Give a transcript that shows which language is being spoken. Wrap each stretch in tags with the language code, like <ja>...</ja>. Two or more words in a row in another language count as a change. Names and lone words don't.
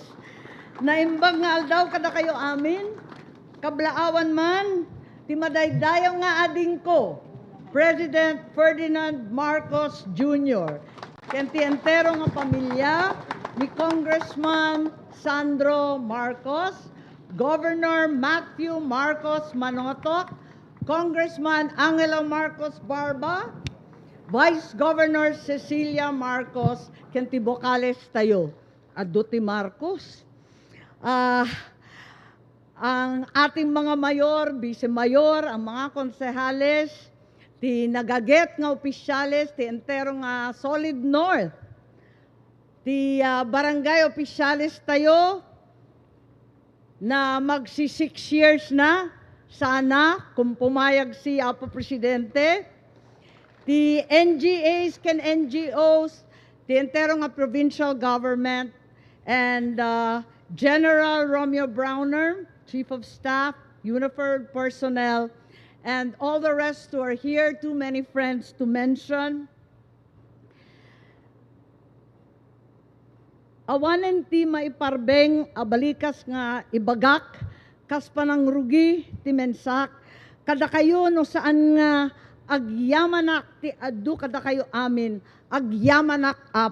<ilo>Naimbang nga aldaw kada kayo amin, kablaawan man, timadaydayaw nga ading ko, President Ferdinand Marcos Jr. Kenti entero nga pamilya ni Congressman Sandro Marcos, Governor Matthew Marcos Manotoc, Congressman Angelo Marcos Barba, Vice Governor Cecilia Marcos, kenti bokales tayo, Aduti Marcos.</ilo> <tl>Ang ating mga mayor, vice-mayor, ang mga konsehales,</tl> <ilo>ti nagaget nga opisyales, ti entero nga Solid North, ti barangay opisyales tayo,</ilo> <tl>na magsi 6 years na, sana, kung pumayag si Apo Presidente,</tl> <en>the NGAs can NGOs, the</en> <ilo>entero nga</ilo> <en>provincial government, and General Romeo Browner, Chief of Staff, uniformed personnel, and all the rest who are here, too many friends to mention.</en> <ilo>Awanen ti maiparbeng abalikas nga ibagak, kas panang rugi ti mensak, kada kayo no saan nga agyamanak ti adu kada kayo amin, agyamanak apo.</ilo>